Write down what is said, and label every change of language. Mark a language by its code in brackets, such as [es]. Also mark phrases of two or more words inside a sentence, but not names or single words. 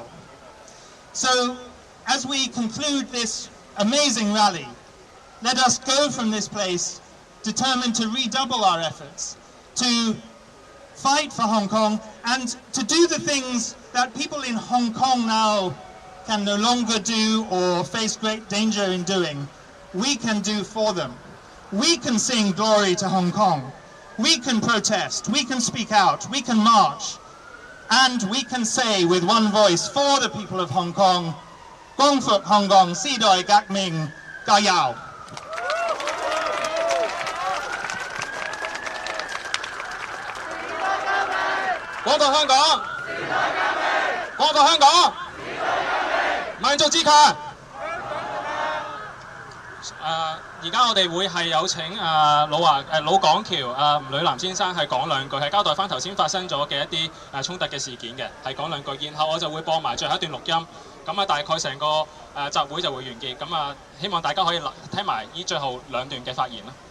[en] So, as we conclude this amazing rally, let us go from this place determined to redouble our efforts, to fight for Hong Kong, and to do the things that people in Hong Kong now can no longer do or face great danger in doing. We can do for them. We can sing glory to Hong Kong. We can protest. We can speak out. We can march. And we can say with one voice for the people of Hong Kong, [yue] 光復香港，時代革命, 加油. 光復香港，光復香港，民族自強。而家我哋會係有請老港橋吳女南先生係講兩句，係交代翻頭先發生咗嘅一啲衝突嘅事件嘅，係講兩句，然後我就會播埋最後一段錄音，咁大概成個集會就會完結，咁希望大家可以聽埋呢最後兩段嘅發言啦。